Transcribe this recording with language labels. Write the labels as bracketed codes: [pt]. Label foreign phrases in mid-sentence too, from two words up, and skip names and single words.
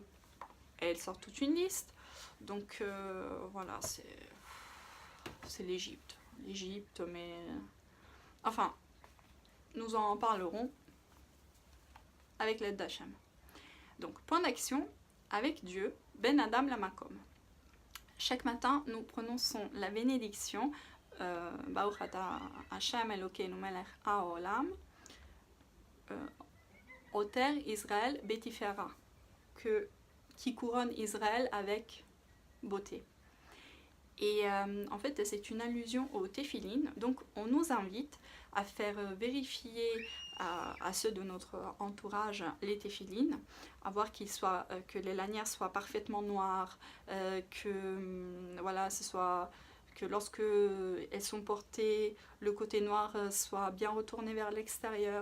[fr] Et elle sort toute une liste. Donc voilà, c'est l'Égypte. L'Égypte, mais... Enfin, nous en parlerons avec l'aide d'Hachem. Donc, point d'action... Avec Dieu, [he] בין אדם למקום. [fr] Chaque matin, nous prononçons la bénédiction [he] ברוך אתה השם אלוקינו מלך העולם עוטר ישראל בתפארה, [fr] qui couronne Israël avec beauté. Et en fait, c'est une allusion au téphilin. Donc, on nous invite à faire vérifier à ceux de notre entourage les téphilines, à voir que les lanières soient parfaitement noires, que lorsque elles sont portées, le côté noir soit bien retourné vers l'extérieur.